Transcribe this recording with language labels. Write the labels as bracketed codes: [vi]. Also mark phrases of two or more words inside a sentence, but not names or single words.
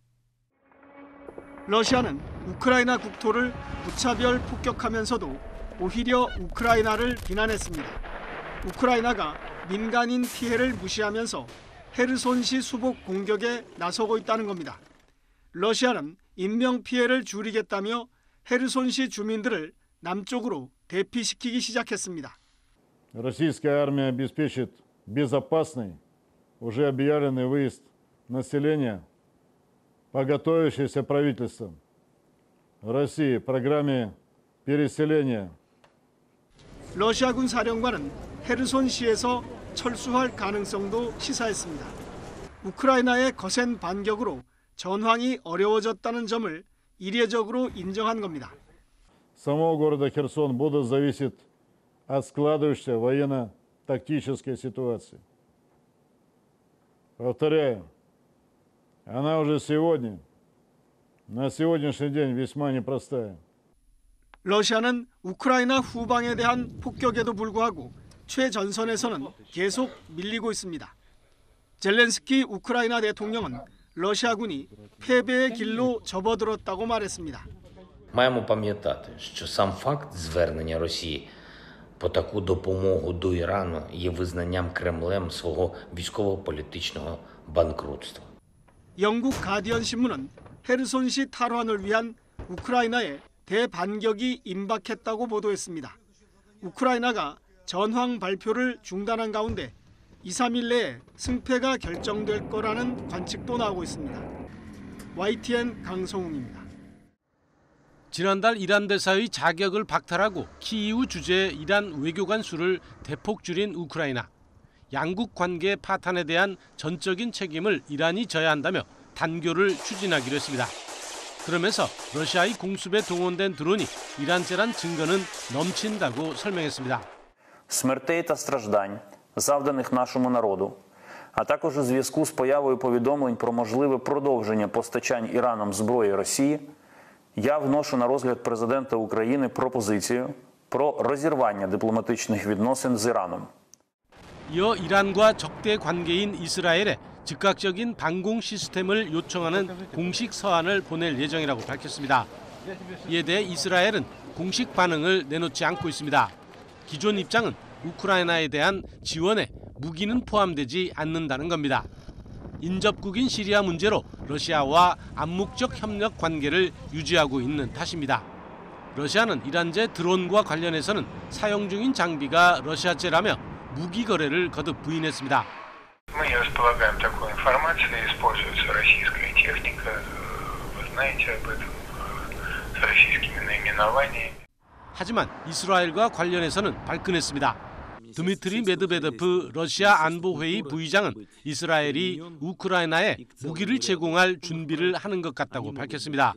[ko] 러시아는 우크라이나 국토를 무차별 폭격하면서도 오히려 우크라이나를 비난했습니다. 우크라이나가 민간인 피해를 무시하면서 헤르손시 수복 공격에 나서고 있다는 겁니다. 러시아는 인명피해를 줄이겠다며 헤르손시 주민들을 남쪽으로 대피시키기 시작했습니다. [ru] Российская армия обеспечит безопасный, уже объявленный выезд населения по готовящейся правительством России программе переселения. [ko] 러시아군 사령관은 헤르손시에서 철수할 가능성도 시사했습니다. 우크라이나의 거센 반격으로 전황이 어려워졌다는 점을 이례적으로 인정한 겁니다. [ru] Самого города Херсон будут зависеть от складывающейся военно-тактической ситуации. Повторяю, она уже сегодня, на сегодняшний день весьма непростая. [ko] 러시아는 우크라이나 후방에 대한 폭격에도 불구하고 최전선에서는 계속 밀리고 있습니다. 젤렌스키 우크라이나 대통령은 러시아군이 패배의 길로 접어들었다고 말했습니다. [uk] Маємо пам'ятати, що сам факт звернення Росії по таку допомогу до Ірану є визнанням Кремлем свого військово-політичного банкрутства. [ko] 영국 가디언 신문은 헤르손시 탈환을 위한 우크라이나의 대반격이 임박했다고 보도했습니다. 우크라이나가 전황 발표를 중단한 가운데 2, 3일 내에 승패가 결정될 거라는 관측도 나오고 있습니다. YTN 강성웅입니다. 지난달 이란 대사의 자격을 박탈하고 키이우 주재의 이란 외교관 수를 대폭 줄인 우크라이나. 양국 관계 파탄에 대한 전적인 책임을 이란이 져야 한다며 단교를 추진하기로 했습니다. 그러면서 러시아의 공습에 동원된 드론이 이란제란 증거는 넘친다고 설명했습니다. [uk] Смертей та страждань, завданих нашому народу, а також у зв'язку з появою повідомлень про можливе продовження постачань Іраном зброї Росії, я вношу на розгляд президента України пропозицію про розірвання дипломатичних відносин з Іраном. [ko] 이어 이란과 적대 관계인 이스라엘에 즉각적인 방공 시스템을 요청하는 공식 서한을 보낼 예정이라고 밝혔습니다. 이에 대해 이스라엘은 공식 반응을 내놓지 않고 있습니다. 기존 입장은 우크라이나에 대한 지원에 무기는 포함되지 않는다는 겁니다. 인접국인 시리아 문제로 러시아와 암묵적 협력 관계를 유지하고 있는 탓입니다. 러시아는 이란제 드론과 관련해서는 사용 중인 장비가 러시아제라며 무기 거래를 거듭 부인했습니다. [ru] Мы не располагаем такой информацией, используется российская техника, вы знаете об этом, с российскими наименованиями. [ko] 하지만 이스라엘과 관련해서는 발끈했습니다. 드미트리 메드베데프 러시아 안보회의 부의장은 이스라엘이 우크라이나에 무기를 제공할 준비를 하는 것 같다고 밝혔습니다.